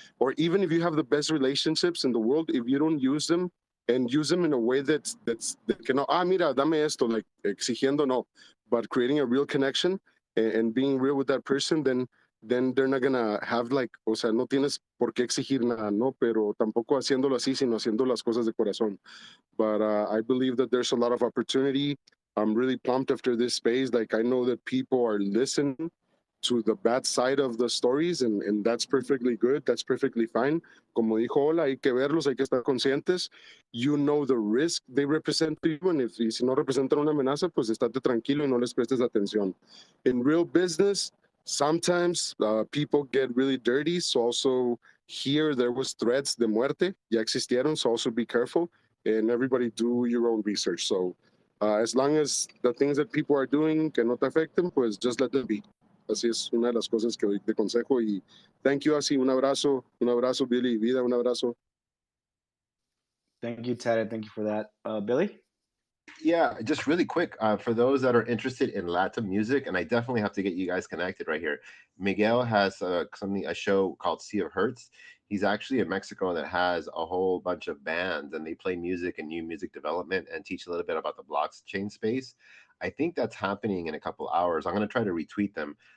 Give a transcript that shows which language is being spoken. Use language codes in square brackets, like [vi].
[en] Or even if you have the best relationships in the world, if you don't use them and use them in a way that [es] que no, mira, dame esto, [en] like [es] exigiendo, no, [en] but creating a real connection and being real with that person, then they're not gonna have like, [es] o sea, no tienes por qué exigir nada, no, pero tampoco haciéndolo así, sino haciendo las cosas de corazón. [en] But I believe that there's a lot of opportunity. I'm really pumped after this space. Like I know that people are listening to the bad side of the stories, and that's perfectly good. That's perfectly fine. [es] Como dijo Ola, hay que verlos, hay que estar conscientes. [en] You know the risk they represent to you, and [es] y si no representan una amenaza, pues estate tranquilo y no les prestes atención. [en] In real business, sometimes people get really dirty. So also here there was threats [es] de muerte, ya existieron. [en] So also be careful, and everybody do your own research. So as long as the things that people are doing [es] que no te afecten, pues [en] just let them be. [es] Así es una de las cosas que doy de consejo. Y [en] thank you, [es] así un abrazo, Billy, vida, un abrazo. [en] Thank you, Ted. Thank you for that. Billy? Yeah, just really quick, for those that are interested in Latin music, and I definitely have to get you guys connected right here. Miguel has a show called Sea of Hertz. He's actually in Mexico that has a whole bunch of bands, and they play music and new music development and teach a little bit about the blockchain space. I think that's happening in a couple hours. I'm going to try to retweet them.